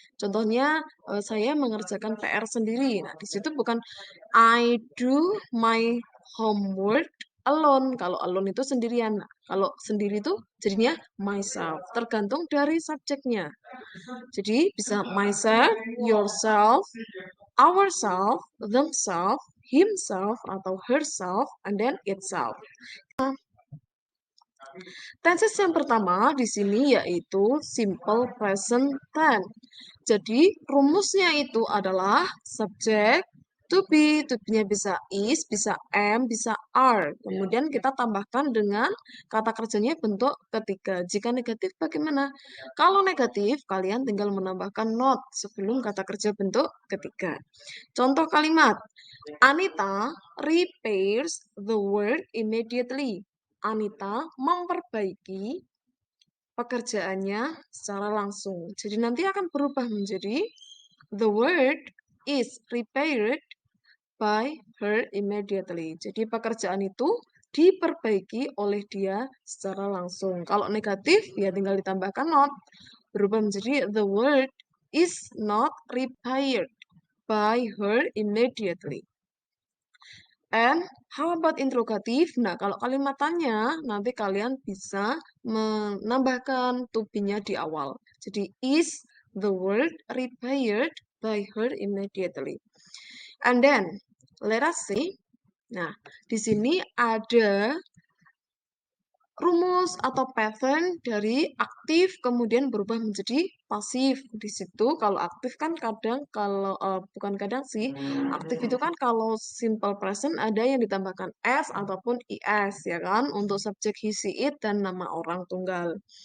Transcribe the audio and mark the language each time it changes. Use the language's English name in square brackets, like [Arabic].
[Indonesian] Contohnya, saya mengerjakan PR sendiri. Nah, di situ bukan [English] I do my homework alone. [Indonesian] Kalau alone itu sendirian. Nah, kalau sendiri itu jadinya myself. Tergantung dari subjeknya. Jadi bisa myself, yourself, ourself, themselves, himself, atau herself, and then itself. Tenses yang pertama di sini yaitu simple present tense. Jadi rumusnya itu adalah subjek to be-nya bisa is, bisa am, bisa are. Kemudian kita tambahkan dengan kata kerjanya bentuk ketiga. Jika negatif bagaimana? Kalau negatif, kalian tinggal menambahkan not sebelum kata kerja bentuk ketiga. Contoh kalimat, [English] Anita repairs the work immediately. [Indonesian] Anita memperbaiki pekerjaannya secara langsung. Jadi nanti akan berubah menjadi [English] the work is repaired by her immediately. [Indonesian] Jadi pekerjaan itu diperbaiki oleh dia secara langsung. Kalau negatif, ya tinggal ditambahkan not. Berubah menjadi [English] the work is not repaired by her immediately. And how about interrogatif? [Indonesian] Nah, kalau kalimat tanya, nanti kalian bisa menambahkan to be-nya di awal. Jadi, [English] is the word repaired by her immediately? And then, let us see. [Indonesian] Nah, di sini ada rumus atau pattern dari aktif kemudian berubah menjadi pasif. Di situ kalau aktif kan kadang kalau bukan kadang sih, aktif itu kan kalau simple present ada yang ditambahkan s ataupun is ya kan untuk subjek he, she, it dan nama orang tunggal.